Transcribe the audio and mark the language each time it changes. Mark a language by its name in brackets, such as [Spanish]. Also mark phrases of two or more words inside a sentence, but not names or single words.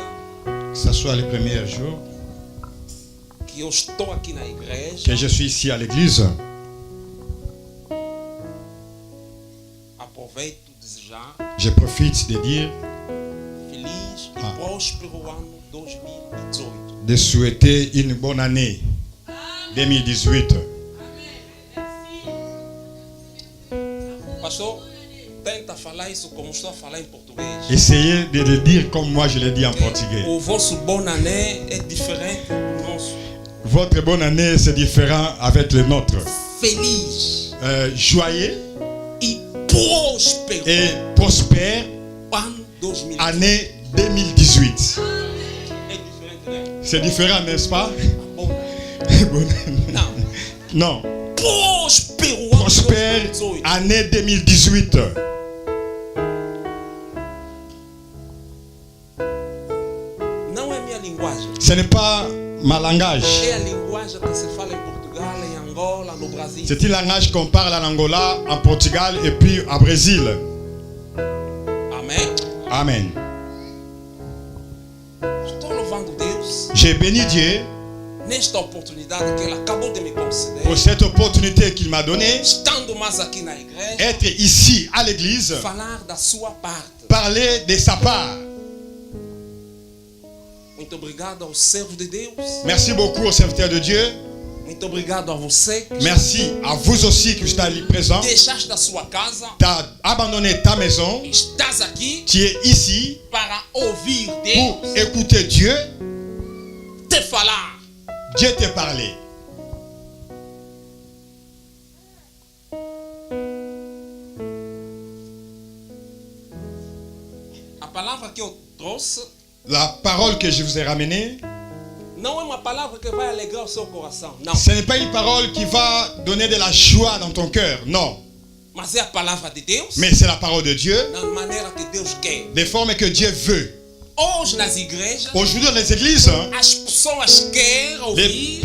[French] que ce soit le premier jour [Portuguese] que eu estou aqui na igreja, [French] que je suis ici à l'église, [Portuguese] aproveito desejar [French] je profite de dire, [Portuguese] feliz e próspero ano 2018. [French] de souhaiter une bonne année 2018. [Portuguese] Pastor, tenta falar isso como estou a falar em português. [French] Essayez de le dire comme moi je le dis en portugais. [Portuguese] O vosso [French] bonne année [Portuguese] é diferente do nosso. [French] Votre bonne année, c'est différent avec le nôtre. [Portuguese] Feliz [French] Joyeux [Portuguese] e próspero [French] et prospère [Portuguese] ano 2018. [French] année 2018. [Portuguese] É diferente, né? [French] C'est différent, n'est-ce pas? [Portuguese] Bom, não. [French] Non. [Portuguese] Próspero ano [French] Prospère 2018. année 2018. [Portuguese] Não é minha linguagem. [French] Ce n'est pas ma langage. [Portuguese] É a linguagem que se fala em Portugal, em Angola, no Brasil. [French] C'est un langage qu'on parle en Angola, en Portugal et puis au Brésil. [Portuguese] Amém? [French] Amen. [Portuguese] Estou louvando Deus [French] J'ai béni Dieu [Portuguese] nesta oportunidade que Ele acabou de me conceder. [French] pour cette opportunité qu'il m'a donnée, [Portuguese] Estando mais aqui na igreja, [French] être ici à l'église, [Portuguese] falar da sua parte. [French] parler de sa part. [Portuguese] Muito obrigado aos servos de Deus. [French] Merci beaucoup aux serviteurs de Dieu. [Portuguese] Muito obrigado a você que [French] Merci à vous aussi qui êtes ali présents. [Portuguese] deixaste a sua casa. [French] Tu as abandonné ta maison. [Portuguese] Estás aqui [French] Tu es ici [Portuguese] para ouvir [French] pour [Portuguese] Deus [French] écouter Dieu. [Portuguese] te falar. [French] Dieu te parler. [Portuguese] A palavra que eu trouxe [French] La parole que je vous ai ramenée, [Portuguese] não é uma palavra que vai alegrar o seu coração, não. [French] ce n'est pas une parole qui va donner de la joie dans ton cœur, non. [Portuguese] Mas é a palavra de Deus [French] Mais c'est la parole de Dieu, [Portuguese] na maneira que Deus quer. [French] des formes que Dieu veut. [Portuguese] Hoje nas igrejas, [French] Aujourd'hui dans les églises, [Portuguese] as pessoas querem ouvir